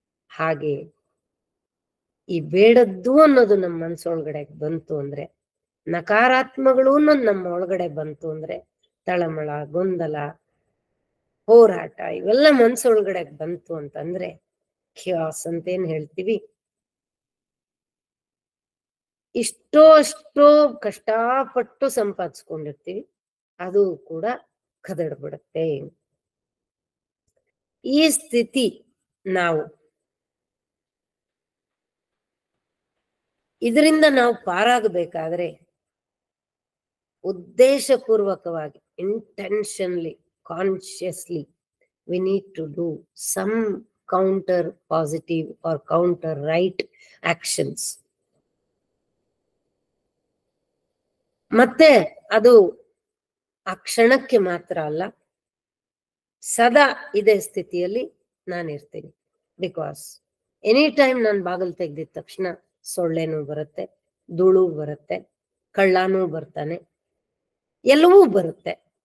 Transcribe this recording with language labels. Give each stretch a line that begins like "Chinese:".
Kannada: ಹಾಗೆ ಈ ಬೇಡದ್ದು ಅನ್ನೋದು ನಮ್ಮ ಮನಸ್ಸೊಳಗಡೆ ಬಂತು ಅಂದ್ರೆ, ನಕಾರಾತ್ಮಗಳು ಅನ್ನೋದು ನಮ್ಮ ಒಳಗಡೆ ಬಂತು ಅಂದ್ರೆ, ತಳಮಳ, ಗೊಂದಲ, ಹೋರಾಟ ಇವೆಲ್ಲ ಮನಸ್ಸೊಳಗಡೆ ಬಂತು ಅಂತಂದ್ರೆ ಖಿಯಾಸ್ ಅಂತೇನ್ ಹೇಳ್ತೀವಿ, ಅಷ್ಟೋ ಕಷ್ಟಪಟ್ಟು ಸಂಪಾದಿಸ್ಕೊಂಡಿರ್ತೀವಿ, ಅದು ಕೂಡ ಕದಡ್ಬಿಡುತ್ತೆ. ಈ ಸ್ಥಿತಿ ಇದರಿಂದ ನಾವು ಪಾರಾಗಬೇಕಾದ್ರೆ ಉದ್ದೇಶಪೂರ್ವಕವಾಗಿ,
English: Intentionally, consciously we need to do some counter positive or counter right actions.
Kannada: ಮತ್ತೆ ಅದು ಆ ಕ್ಷಣಕ್ಕೆ ಮಾತ್ರ ಅಲ್ಲ, ಸದಾ ಇದೇ ಸ್ಥಿತಿಯಲ್ಲಿ ನಾನಿರ್ತೀನಿ.
English: because any time
Kannada: ನಾನು ಬಾಗಿಲು ತೆಗೆದಿದ ತಕ್ಷಣ ಸೊಳ್ಳೆನೂ ಬರುತ್ತೆ, ಧೂಳು ಬರುತ್ತೆ, ಕಳ್ಳನೂ ಬರ್ತಾನೆ, ಎಲ್ಲವೂ ಬರುತ್ತೆ.